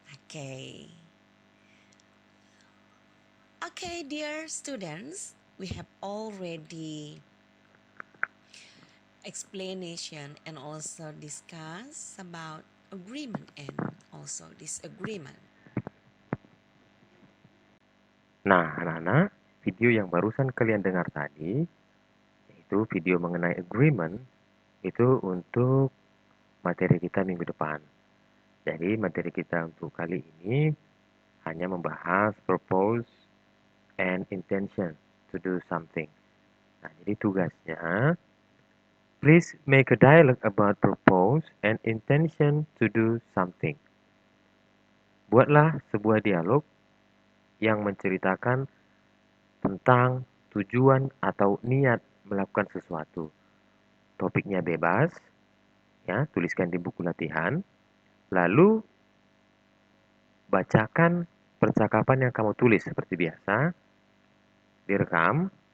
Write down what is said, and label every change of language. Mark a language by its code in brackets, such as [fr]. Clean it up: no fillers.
[en] Okay, dear students, we have already explanation and also discuss about agreement and also disagreement. [id] Nah, anak-anak, video yang barusan kalian dengar tadi, yaitu video mengenai agreement Itu untuk materi kita minggu depan. Jadi materi kita untuk kali ini hanya membahas [en] purpose and intention to do something. [id] Nah, jadi tugasnya, [en] please make a dialogue about purpose and intention to do something. [id] Buatlah sebuah dialog yang menceritakan tentang tujuan atau niat melakukan sesuatu. Topiknya bebas, ya, tuliskan di buku latihan. Lalu bacakan percakapan yang kamu tulis seperti biasa, direkam.